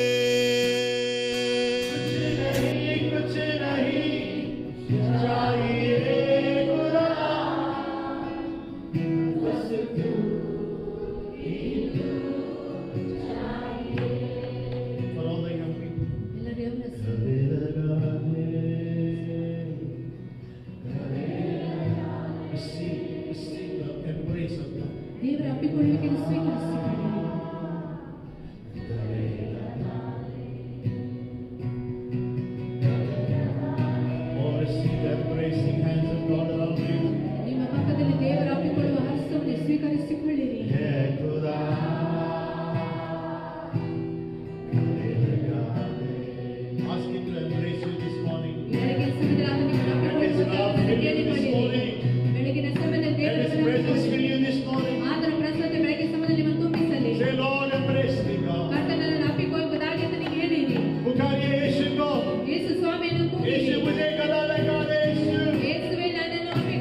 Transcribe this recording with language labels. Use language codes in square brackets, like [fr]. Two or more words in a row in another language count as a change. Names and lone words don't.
[hi] कुछ नहीं चाहिए खुदा, बस तू ही तू चाहिए. [en] For all the young people, receive the embrace of God. [kn] ದೇವರ ಅಪ್ಪಿಕೊಳ್ಳುವಿಕೆಯನ್ನು ಸ್ವೀಕರಿಸಿ. ನಿಮ್ಮ ಪಕ್ಕದಲ್ಲಿ ದೇವರ ಅಪ್ಪಿಕೊಳ್ಳುವ ಹಸ್ತವನ್ನು ಸ್ವೀಕರಿಸಿಕೊಳ್ಳಿರಿ. [en] Ask him to embrace you this morning. [kn] ಬೆಳಗಿನ ಸಮಯದಲ್ಲಿ ಆತನಿಗೆ ಅಪ್ಪಿಕೊಳ್ಳುವುದನ್ನು ಕೇಳಿಕೊಳ್ಳಿರಿ. ಬೆಳಗಿನ ಸಮಯದಲ್ಲಿ [en] Let his presence fill you this morning. [kn] ಆತನ ಪ್ರಸನ್ನತೆ ಬೆಳಗಿನ ಸಮಯದಲ್ಲಿ ನಿಮ್ಮನ್ನು ತುಂಬಿಸಲಿ. [en] Say, Lord, embrace me, God. [kn] ಕರ್ತನನ್ನು ಅಪ್ಪಿಕೊಳ್ಳುವುದಾಗಿ ಆತನಿಗೆ ಹೇಳಿರಿ. [hi] पुकारिए यीशु को. [kn] ಯೇಸು ಸ್ವಾಮಿಯನ್ನು ಕೂಗಿರಿ. [hi] यीशु मुझे गला लगा दे. [kn] ಯೇಸುವೇ ನನ್ನನ್ನು